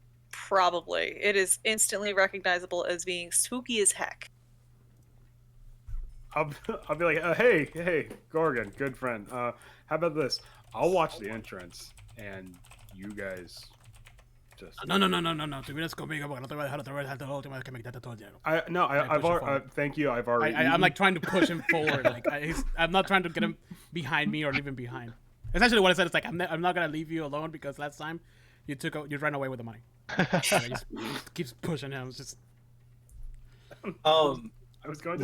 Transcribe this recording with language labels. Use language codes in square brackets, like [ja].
[en] Probably. It is instantly recognizable as being spooky as heck. I'll be like, hey, Gorgon, good friend. How about this? I'll watch the entrance, and you guys just. No. [es] Te vienes conmigo porque no te voy a dejar otra vez hasta la última vez que me quitaste todo el hielo. [en] I've already. Thank you. I've already. I'm like trying to push him forward. Like I'm not trying to get him behind me or leave him behind. Essentially, what I said is like I'm not gonna leave you alone because last time you ran away with the money. So I just keeps pushing him. It's just. I was going to